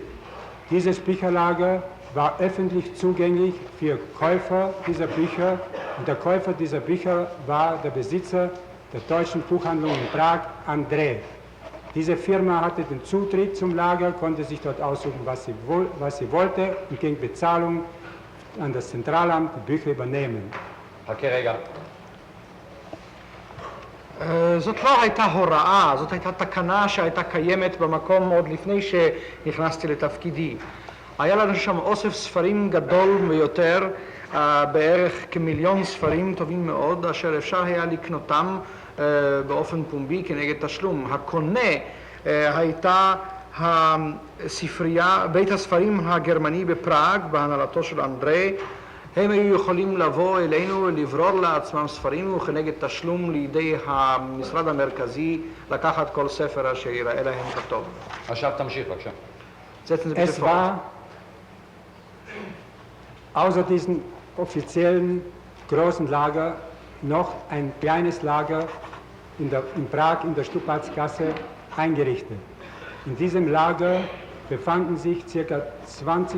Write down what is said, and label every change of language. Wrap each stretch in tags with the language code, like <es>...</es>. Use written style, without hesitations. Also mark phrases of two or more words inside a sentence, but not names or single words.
<de>Dieses Bücherlager war öffentlich zugänglich für Käufer dieser Bücher und der Käufer dieser Bücher war der Besitzer der deutschen Buchhandlung in Prag, André. Diese Firma hatte den Zutritt zum Lager, konnte sich dort aussuchen, was sie wollte und gegen Bezahlung an das Zentralamt die Bücher übernehmen.</de> <he>רגע. זאת לא הייתה הוראה, זאת הייתה תקנה שהייתה קיימת במקום עוד לפני שנכנסתי לתפקידי. היה לנו שם אוסף ספרים גדול ביותר, בערך כ1,000,000 ספרים טובים מאוד, אשר אפשר היה לקנותם באופן פומבי כנגד תשלום. הקונה הייתה הספרייה, בית הספרים הגרמני בפראג, בהנהלתו של אנדרי. הם היו יכולים לבוא אלינו ולברור לעצמם ספרים וכנגד תשלום לידי המשרד המרכזי לקחת כל ספר אשר ייראה להם כטוב. עכשיו תמשיך בבקשה.</he> <de>Es war außer diesem offiziellen großen Lager noch ein kleines Lager in Prag in der Stupatsgasse eingerichtet. In diesem Lager befanden sich ca.</de>